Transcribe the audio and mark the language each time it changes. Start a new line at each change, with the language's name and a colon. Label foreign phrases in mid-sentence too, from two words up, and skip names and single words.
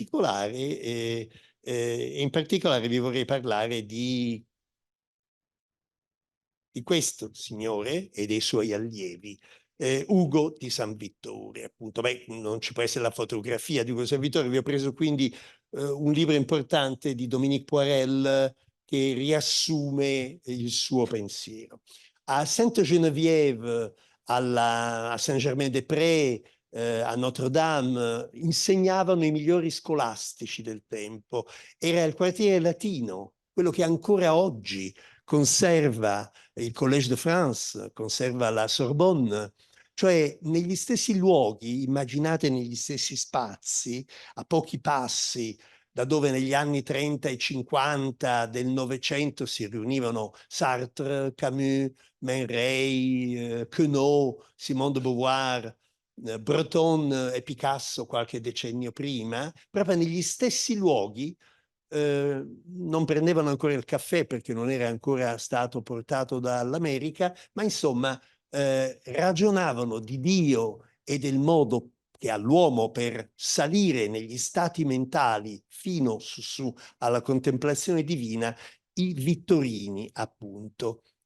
Italian: E in particolare in particolare vi vorrei parlare di questo signore e dei suoi allievi, Ugo di San Vittore, appunto. Beh, non ci può essere la fotografia di Ugo di San Vittore, vi ho preso quindi un libro importante di Dominique Poirel che riassume il suo pensiero. A Sainte-Geneviève, a Saint-Germain-des-Prés, a Notre-Dame, insegnavano i migliori scolastici del tempo. Era il quartiere latino, quello che ancora oggi conserva il Collège de France, conserva la Sorbonne, cioè negli stessi luoghi, immaginate negli stessi spazi, a pochi passi da dove negli anni 30 e 50 del Novecento si riunivano Sartre, Camus, Man Ray, Queneau, Simone de Beauvoir, Breton e Picasso qualche decennio prima, proprio negli stessi luoghi non prendevano ancora il caffè perché non era ancora stato portato dall'America, ma insomma ragionavano di Dio e del modo che ha l'uomo per salire negli stati mentali fino su alla contemplazione divina, i Vittorini, appunto.